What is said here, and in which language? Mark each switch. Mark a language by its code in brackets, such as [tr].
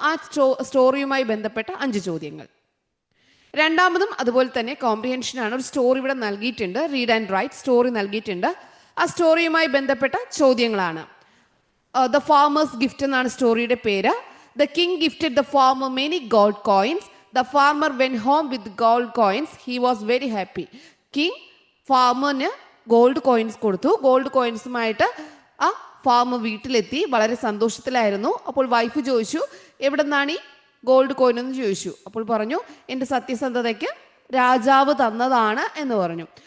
[ml] ആ സ്റ്റോറിയുമായി ബന്ധപ്പെട്ട 5 ചോദ്യങ്ങൾ. രണ്ടാമതും അതുപോലെ തന്നെ കോംപ്രിഹെൻഷനാണ്. ഒരു സ്റ്റോറി ഇവിടെ നൽകിയിട്ടുണ്ട്, റീഡ് ആൻഡ് റൈറ്റ് സ്റ്റോറി നൽകിയിട്ടുണ്ട്. ആ സ്റ്റോറിയുമായി ബന്ധപ്പെട്ട ചോദ്യങ്ങളാണ്. [en] the farmer's gift [ml] എന്നാണ് സ്റ്റോറിയുടെ പേര്. [en] The king gifted the farmer many gold coins. The farmer went home with gold coins. He was very happy. [ml] King ഫാമറിന് gold coins കൊടുത്തു. ഗോൾഡ് കോയിൻസുമായിട്ട് ആ ഫാമർ വീട്ടിലെത്തി. വളരെ സന്തോഷത്തിലായിരുന്നു. അപ്പോൾ വൈഫ് ചോദിച്ചു, എവിടെ നിന്നാണ് ഈ ഗോൾഡ് കോയിൻ എന്ന് ചോദിച്ചു. അപ്പോൾ പറഞ്ഞു, എൻ്റെ സത്യസന്ധതയ്ക്ക് രാജാവ് തന്നതാണ് എന്ന് പറഞ്ഞു.